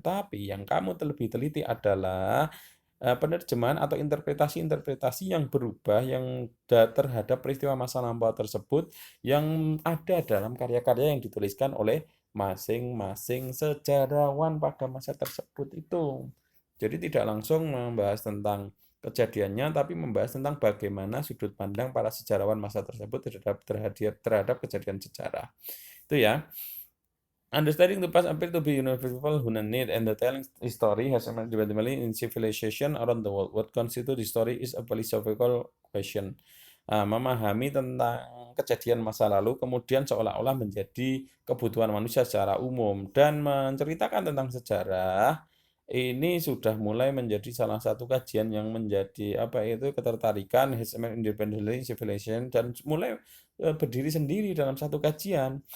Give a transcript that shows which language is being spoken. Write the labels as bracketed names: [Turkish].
[Indonesian] Tapi yang kamu lebih teliti adalah penerjemahan atau interpretasi-interpretasi yang berubah yang terhadap peristiwa masa lampau tersebut yang ada dalam karya-karya yang dituliskan oleh masing-masing sejarawan pada masa tersebut itu. Jadi tidak langsung membahas tentang kejadiannya, tapi membahas tentang bagaimana sudut pandang para sejarawan masa tersebut terhadap kejadian sejarah. Itu ya. [English] Understanding the past appears to be universal human need, and the telling history has emerged developmentally in civilization around the world. What constitutes history is a philosophical question. [Indonesian] memahami tentang kejadian masa lalu kemudian seolah-olah menjadi kebutuhan manusia secara umum dan menceritakan tentang sejarah, ini sudah mulai menjadi salah satu kajian yang menjadi ketertarikan [English] Human Independent Civilization [Indonesian] dan mulai berdiri sendiri dalam satu kajian.